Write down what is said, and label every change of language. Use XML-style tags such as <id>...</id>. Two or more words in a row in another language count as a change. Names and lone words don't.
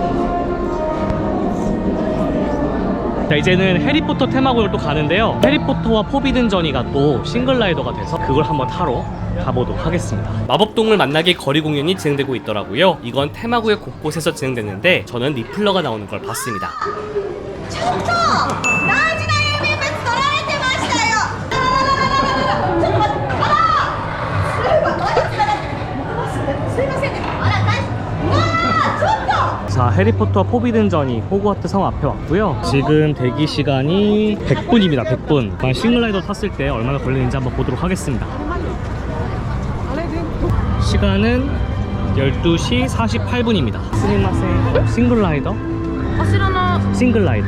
<ko>자, 이제는 해리포터 테마구역을 또 가는데요. 해리포터와 포비든 저니가 또 싱글라이더가 돼서 그걸 한번 타러 가보도록 하겠습니다. 마법동물 만나기 거리 공연이 진행되고 있더라고요. 이건 테마구역 곳곳에서 진행됐는데 저는 리플러가 나오는 걸 봤습니다.</ko> <ja>ちょっと大事な郵便物取られてましたよ。ちょっと待って、すいませんね。ちょっと。</ja> <ko>자, 해리포터 포비든 저니 호그와트 성 앞에 왔고요. 지금 대기 시간이 100분입니다. 100분. 싱글라이더 탔을 때 얼마나 걸리는지 한번 보도록 하겠습니다. 시간은 12시 48분입니다. 스미마셍. 싱글라이더? 싱글라이더.</ko>